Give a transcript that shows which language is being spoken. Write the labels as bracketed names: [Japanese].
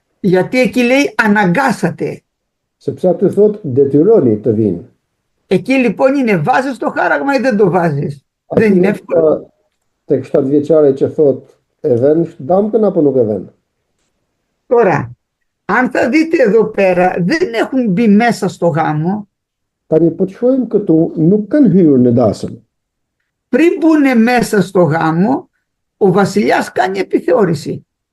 [Greek] Γιατί εκεί λέει αναγκάσατε. [Albanian] Sepse aty thot detyroni të vinë. [Greek] Εκεί λοιπόν είναι βάζεις το χάραγμα ή δεν το βάζεις. Δεν είναι εύκολο. [Albanian] Tek 7 vjeçari që thot e vën damkën apo nuk e vën. [Greek] Τώρα, αν θα δείτε εδώ πέρα, δεν έχουν μπει μέσα στο γάμο. [Albanian] Tani po të shohim këtu, nuk kanë hyrë në dasëm. [Greek] Πριν μπουν μέσα στο γάμο, ο βασιλιάς κάνει επιθεώρηση.